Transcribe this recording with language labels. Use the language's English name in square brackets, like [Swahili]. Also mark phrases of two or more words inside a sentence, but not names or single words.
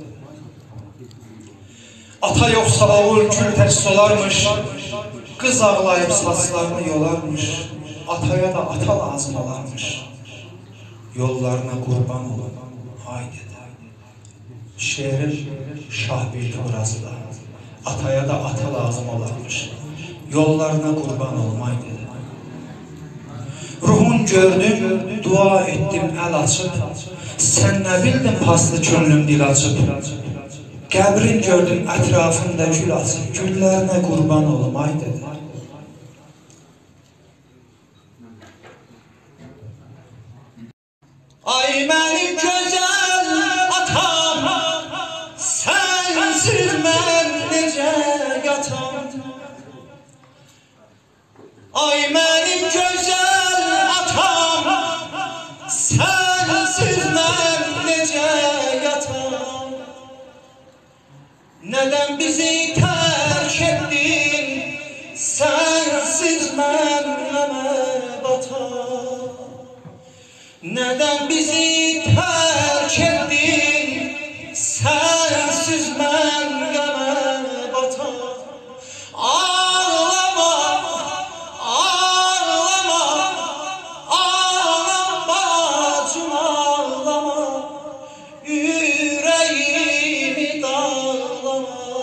[Azerbaijani] Ata yoxsa oğul gül tək solarmış, qız ağlayıb saçlarını yolarmış, ataya da ata lazım olarmış, yollarına qurban olun, ay dedi. Şeirin Şahbeyt obrazı da, ataya da ata lazım olarmış, yollarına qurban olmay dedi. [Turkish] Ruhun gördüm, dua ettim el açıp, sen ne bildin paslı könlüm dil açıp, [Azerbaijani] qəbrin gördüm ətrafında gül açıp, güllərine qurban olmay dedi. Ay mənim gözəl atam, sənsiz mən necə yatam. Ay mənim gözəl atam, sənsiz mən necə yatam. Nədən bizi tərk etdin, sənsiz mən nəmə batam. [Turkish] Neden bizi terk ettin, sensiz ben göme batar. Ağlama, ağlama, ağlama bacım ağlama, yüreğimi dağlama.